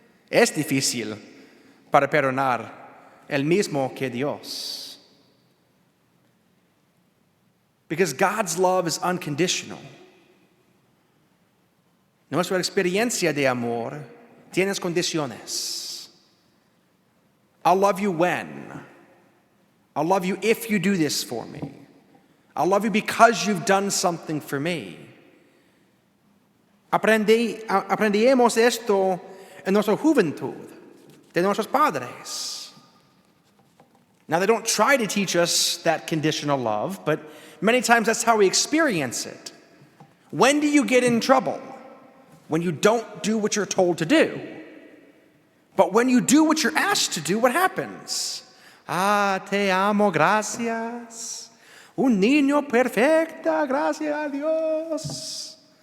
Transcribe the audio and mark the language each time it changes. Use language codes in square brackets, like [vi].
[es] Es difícil para perdonar el mismo que Dios. [en] Because God's love is unconditional. [es] Nuestra experiencia de amor tiene condiciones. [en] I'll love you when. I'll love you if you do this for me. I'll love you because you've done something for me. [es] Aprendimos esto en nuestra juventud, de nuestros padres. [en] Now, they don't try to teach us that conditional love, but many times that's how we experience it. When do you get in trouble? When you don't do what you're told to do. But when you do what you're asked to do, what happens? [es] Te amo, gracias. Un niño perfecta, gracias a Dios.